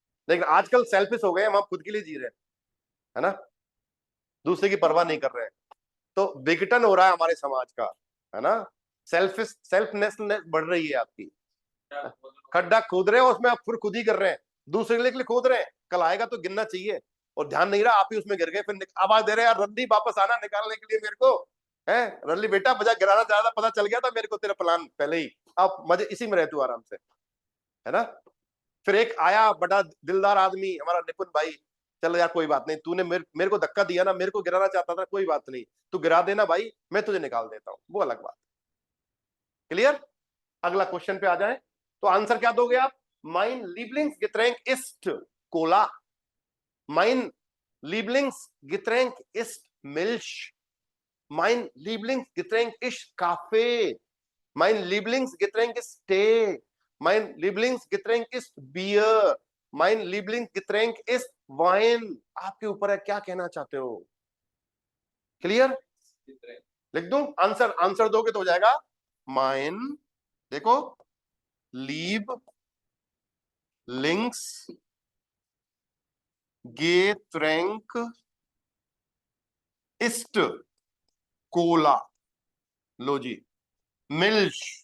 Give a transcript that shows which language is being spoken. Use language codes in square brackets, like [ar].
[hi] लेकिन आजकल सेल्फिश हो गए, हम खुद के लिए जी रहे हैं, है ना, दूसरे की परवाह नहीं कर रहे हैं, तो विघटन हो रहा है हमारे समाज का, है ना, सेल्फनेस बढ़ रही है आपकी, खड्डा खोद रहे हो उसमें, आप फिर खुद ही कर रहे हैं, दूसरे के लिए खोद रहे हैं, कल आएगा तो गिनना चाहिए, और ध्यान नहीं रहा, आप ही उसमें गिर गए, फिर आवाज दे रहे हैं यार रंडी वापस आना निकालने के लिए मेरे को, है रल्ली बेटा बजा गिराना चाह रहा था, पता चल गया था मेरे को तेरा प्लान पहले ही, आप मजे इसी में रहे तू आराम से, है ना। फिर एक आया बड़ा दिलदार आदमी हमारा निपुण भाई, चलो यार कोई बात नहीं, तूने मेरे को धक्का दिया ना, मेरे को गिराना चाहता था, कोई बात नहीं, तू गिरा देना भाई, मैं तुझे निकाल देता हूं, वो अलग बात। क्लियर? अगला क्वेश्चन पे आ जाए, तो आंसर क्या दोगे आप? [de] माइन Lieblingsgetränk ist कोला, माइन Lieblingsgetränk ist Milch, mein Lieblingsgetränk ist Kaffee, mein Lieblingsgetränk ist Tee, mein Lieblingsgetränk ist Bier, mein Lieblingsgetränk ist Wein। [hi] आपके ऊपर है, क्या कहना चाहते हो? क्लियर? लिख दूं आंसर? आंसर दोगे तो हो जाएगा माइन, देखो, [de] Lieblingsgetränk ist [hi] कोला, लो जी, मिल्क,